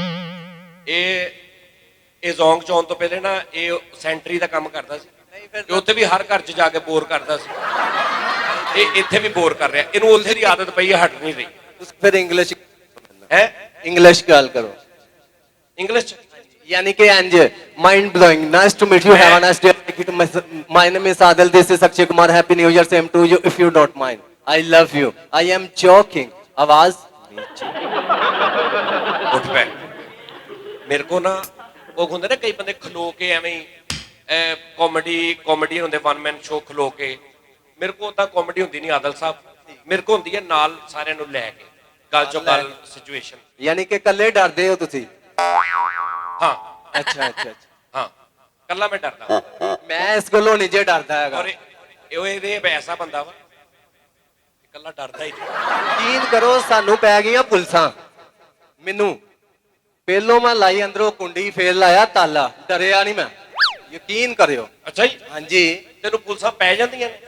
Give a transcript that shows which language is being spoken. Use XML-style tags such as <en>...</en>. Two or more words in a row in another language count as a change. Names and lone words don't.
<pa>ਇਹ ਜ਼ੋਂਗ ਚੌਨ ਤੋਂ ਪਹਿਲੇ ਨਾ ਇਹ ਸੈਂਟਰੀ ਦਾ ਕੰਮ ਕਰਦਾ ਸੀ, ਤੇ ਉੱਥੇ ਵੀ ਹਰ ਘਰ 'ਚ ਜਾ ਕੇ ਬੋਰ ਕਰਦਾ ਸੀ। ਇਹ ਇੱਥੇ ਵੀ ਬੋਰ ਕਰ ਰਿਹਾ, ਇਹਨੂੰ ਉੱਥੇ ਦੀ ਆਦਤ ਪਈ ਹੈ, ਹਟ ਨਹੀਂ ਰਹੀ। ਤੁਸੀਂ ਫਿਰ ਇੰਗਲਿਸ਼ ਹੈ? ਇੰਗਲਿਸ਼ ਗੱਲ ਕਰੋ। ਇੰਗਲਿਸ਼ 'ਚ</pa> <hi>यानी कि</hi> <en>ends mind blowing nice to meet you have a nice day my name is Adil this is Akshay Kumar happy new year same to you if you don't mind I love you I am joking</en> <hi>आवाज नीचे</hi> <pa>ਉੱਠ ਪੈ। ਮੇਰੇ ਕੋ ਨਾ ਉਹ ਹੁੰਦੇ ਨੇ ਕਈ ਬੰਦੇ ਖਲੋ ਕੇ ਐਵੇਂ ਹੀ ਕਾਮੇਡੀ ਹੁੰਦੇ,</pa> <en>one man show</en> <pa>ਖਲੋ ਕੇ। ਮੇਰੇ ਕੋ ਤਾਂ ਕਾਮੇਡੀ ਹੁੰਦੀ ਨਹੀਂ ਆਦਲ ਸਾਹਿਬ, ਮੇਰੇ ਕੋ ਹੁੰਦੀ ਹੈ ਨਾਲ ਸਾਰਿਆਂ ਨੂੰ ਲੈ ਕੇ ਗੱਲ ਚੋਂ ਗੱਲ ਸਿਚੁਏਸ਼ਨ। ਯਾਨੀ ਕਿ ਕੱਲੇ ਡਰਦੇ ਹੋ ਤੁਸੀਂ? ਹਾਂ</pa> <hi>अच्छा अच्छा अच्छा</hi> <pa>ਹਾਂ ਕੱਲਾ ਮੈਂ ਡਰਦਾ। ਮੈਂ ਇਸ ਗੱਲੋਂ ਨਹੀਂ ਜੇ ਡਰਦਾ ਹੈਗਾ। ਔਰ ਇਹਦੇ ਐਸਾ ਬੰਦਾ ਵਾ ਕੱਲਾ ਡਰਦਾ ਹੀ ਨਹੀਂ। ਯਕੀਨ ਕਰੋ ਸਾਨੂੰ ਪੈ ਗਈਆਂ ਪੁਲਸਾਂ। ਮੈਨੂੰ ਪਹਿਲੋਂ ਮੈਂ ਲਾਈ ਅੰਦਰੋਂ ਕੁੰਡੀ, ਫੇਰ ਲਾਇਆ ਤਾਲਾ, ਡਰਿਆ ਨਹੀਂ ਮੈਂ। ਯਕੀਨ ਕਰਿਓ। ਅੱਛਾ ਜੀ, ਹਾਂਜੀ ਤੈਨੂੰ ਪੁਲਿਸਾਂ ਪੈ ਜਾਂਦੀਆਂ ਨੇ?</pa>